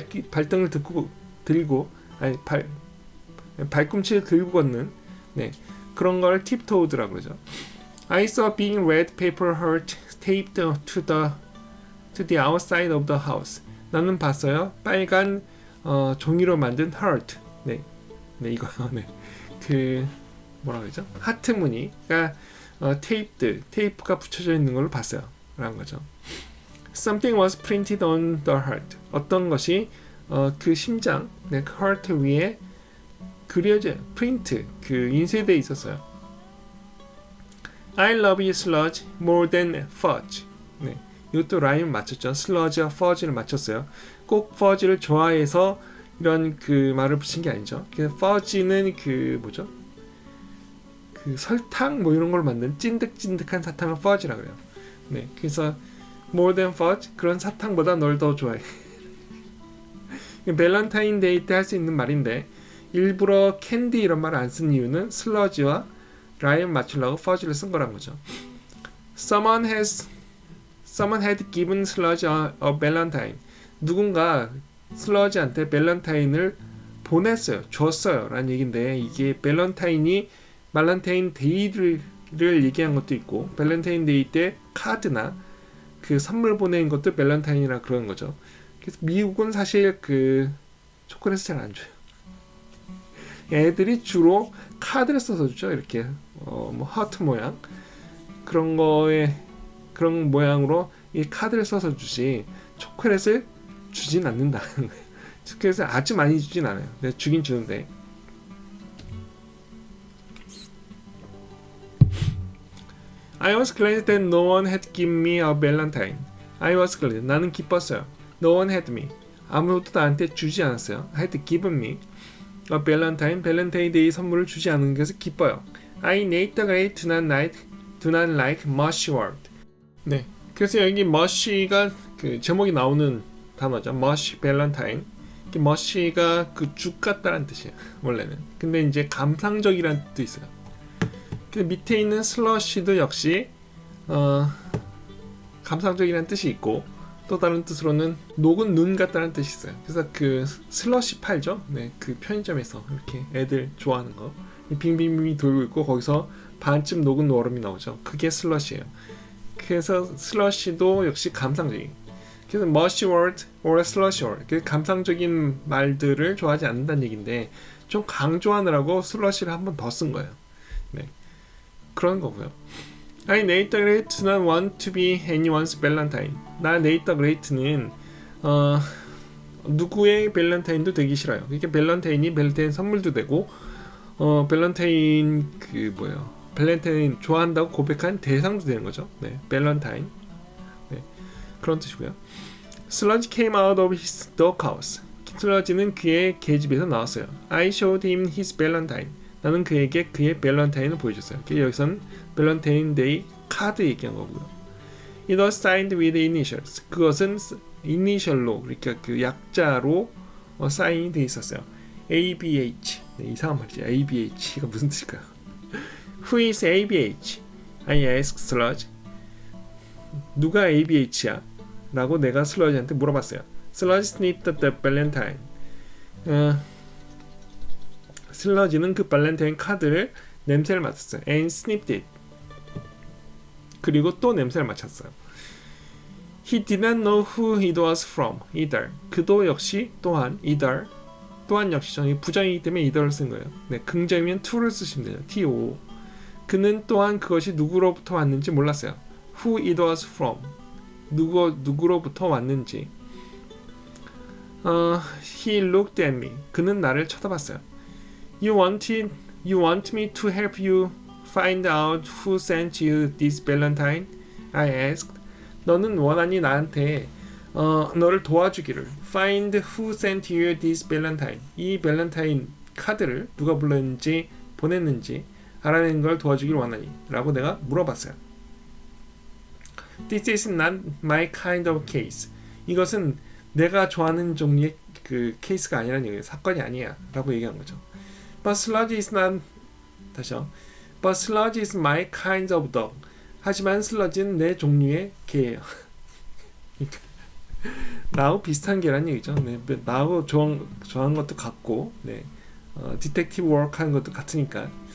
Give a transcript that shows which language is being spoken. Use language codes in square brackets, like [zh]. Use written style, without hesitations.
[ko] 발등을 들고 발꿈치를 들고 걷는. 그런 걸 tiptoed라고 그러죠. [en] I saw big red paper heart taped to the outside of the house. [ko] 나는 봤어요. 빨간 종이로 만든 heart. 이거요. 뭐라고 그러죠? 하트 무늬가 테이프가 붙여져 있는 걸 봤어요. 라는 거죠. [en] Something was printed on the heart. [ko] 어떤 것이 그 심장, 그 heart 위에 그려져, 프린트, 인쇄되어 있었어요. [en] I love you, Sludge, more than fudge. [ko] 이것도 라임을 맞췄죠. Sludge와 fudge를 맞췄어요. 꼭 fudge를 좋아해서 이런 말을 붙인 게 아니죠. fudge는 뭐죠? 설탕 이런 걸 만든 찐득찐득한 사탕을 fudge라고 해요. 그래서 [en] more than fudge, [ko] 그런 사탕보다 널 더 좋아해. 밸런타인데이 때 할 수 있는 말인데 일부러 캔디 이런 말을 안 쓴 이유는 슬러지와 라임 맞추려고 fudge를 쓴 거란 거죠. [en] Someone had given Sludge a valentine. [ko] 누군가 슬러지한테 밸런타인을 보냈어요. 줬어요. 라는 얘기인데 이게 밸런타인이 발렌타인 데이를 얘기한 것도 있고 발렌타인 데이 때 카드나 선물 보낸 것도 밸런타인이라 그러는 거죠. 그래서 미국은 사실 초콜릿을 잘 안 줘요. 애들이 주로 카드를 써서 주죠. 이렇게 하트 모양 그런 모양으로 이 카드를 써서 주지 초콜릿을 주진 않는다는 거예요. 초콜릿을 아주 많이 주진 않아요. 근데 주긴 주는데. [en] I was glad that no one had given me a valentine. I was glad. [ko] 나는 기뻤어요. [en] No one had me. [ko] 아무도 나한테 주지 않았어요. [en] had given me a valentine. [ko] 발렌타인 데이 선물을 주지 않은 것을 기뻐요. [en] I Nate the Great do not like mush word. [ko] 그래서 여기 mush가 제목이 나오는 단어죠. [en] mush valentine. [ko] mush가 죽 같다는 뜻이에요. 원래는. 근데 이제 감상적이라는 뜻도 있어요. 밑에 있는 slush도 역시 감상적이라는 뜻이 있고 또 다른 뜻으로는 녹은 눈 같다는 뜻이 있어요. 그래서 슬러시 팔죠. 편의점에서 이렇게 애들 좋아하는 거 빙빙빙 돌고 있고 거기서 반쯤 녹은 얼음이 나오죠. 그게 슬러시예요. 그래서 슬러시도 역시 감상적인. 그래서 [en] mushy word or slushy word. [ko] 감상적인 말들을 좋아하지 않는다는 얘기인데 좀 강조하느라고 슬러시를 한 번 더 쓴 거예요. 그런 거고요. [en] I Nate the Great do not want to be anyone's valentine. [ko] 나 Nate the Great는 누구의 밸런타인도 되기 싫어요. 그러니까 밸런타인 선물도 되고 밸런타인 발렌타인 좋아한다고 고백한 대상도 되는 거죠. 네, 밸런타인. 네, 그런 뜻이고요. [en] Sludge came out of his doghouse. [ko] 슬러지는 그의 계집에서 나왔어요. [en] I showed him his valentine. [ko] 나는 그에게 그의 밸런타인을 보여줬어요. 여기서는 밸런타인 데이 카드 얘기한 거고요. [en] It was signed with initials. [ko] 그것은 이니셜로, 그러니까 그 약자로 사인이 돼 있었어요. ABH. 네, 이상한 말이죠. ABH가 무슨 뜻일까요? [en] Who is ABH? I asked Sludge. [ko] 누가 ABH야? 라고 내가 슬러지한테 물어봤어요. [en] Sludge sniffed the valentine. [ko] 슬러지는 그 발렌타인 카드를 냄새를 맡았어요. [en] And sniffed it. [ko] 그리고 또 냄새를 맡았어요. [en] He did not know who it was from either. [ko] 그도 역시 또한 either 또한 역시 저희 부정이기 때문에 either를 쓴 거예요. 네, 긍정이면 to를 쓰시면 돼요. [en] to. [ko] 그는 또한 그것이 누구로부터 왔는지 몰랐어요. [en] Who it was from. [ko] 누구로부터 왔는지. [en] He looked at me. [ko] 그는 나를 쳐다봤어요. [en] You want me to help you find out who sent you this valentine? I asked. [ko] 너는 원하니 나한테 너를 도와주기를. [en] Find who sent you this valentine. [ko] 이 밸런타인 카드를 누가 보냈는지 알아내는 걸 도와주기를 원하니 라고 내가 물어봤어요. [en] This is not my kind of case. [ko] 이것은 내가 좋아하는 종류의 그 케이스가 아니라는 얘기예요. 사건이 아니야 라고 얘기한 거죠. [en] But sludge is not [ko] 다시요. [en] But sludge is my kind of dog. [ko] 하지만 슬러지는 내 종류의 개예요. 나하고 비슷한 개라는 얘기죠. 네, 나하고 좋아하는 것도 같고, 네, 디텍티브 워크 하는 것도 같으니까.